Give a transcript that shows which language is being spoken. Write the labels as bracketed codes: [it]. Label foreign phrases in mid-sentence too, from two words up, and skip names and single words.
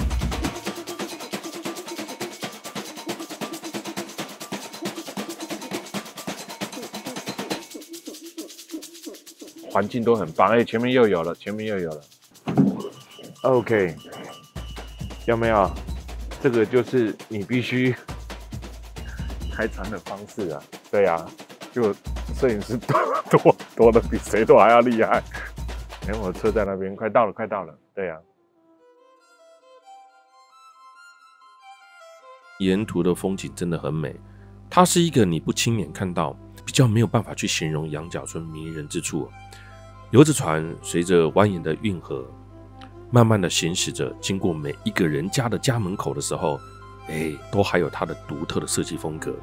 [zh] 環境都很棒，哎，前面又有了，OK， 有沒有？這個就是你必須開船的方式啊，對啊，就攝影師多的比誰都還要厲害。哎，我的車在那邊，快到了，對啊。沿途的風景真的很美，它是一個你不親眼看到，比較沒有辦法去形容羊角村迷人之處。遊着船，隨着蜿蜒的運河，慢慢的行駛着，經過每一個人家的家門口的時候，都還有它的獨特的設計風格。